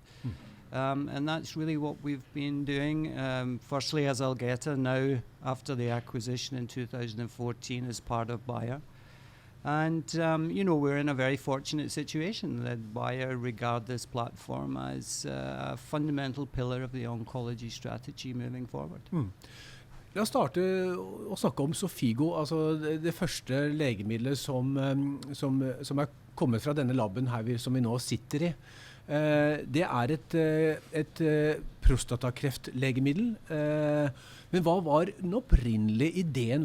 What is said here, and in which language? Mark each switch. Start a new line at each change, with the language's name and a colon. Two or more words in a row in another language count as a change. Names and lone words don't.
English: And that's really what we've been doing, firstly as Algeta, now after the acquisition in 2014 as part of Bayer. And, we're in a very fortunate situation that Bayer regard this platform as a fundamental pillar of the oncology strategy moving forward.
Norwegian: La oss starte å snakke om Sofigo, altså det første legemidlet som kommet fra denne labben her som vi nå sitter i. Det et prostatakreftlegemiddel. Men hva var den opprinnelige ideen?